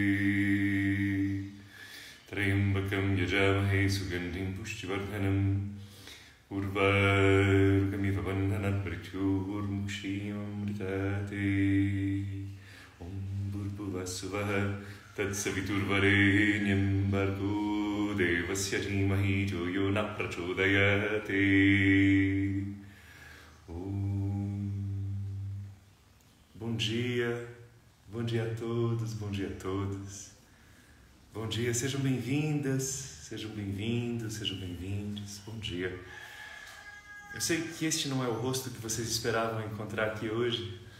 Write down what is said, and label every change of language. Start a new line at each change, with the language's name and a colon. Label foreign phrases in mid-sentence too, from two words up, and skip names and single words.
Sanskrit: त्र्यम्बकं यजामहे सुगन्धिं पुष्टिवर्धनम् उर्वारुकमिव बन्धनात् मृत्योर्मुक्षीय अमृतात्. ॐ भूर्भुवस्सुवः तत्सवितुर्वरेण्यं भर्गो देवस्य धीमहि यो नः प्रचोदयात्.
Portuguese: Bom dia a todos, bom dia a todos. Bom dia, sejam bem-vindas, sejam bem-vindos, sejam bem-vindos. Bom dia. Eu sei que este não é o rosto que vocês esperavam encontrar aqui hoje.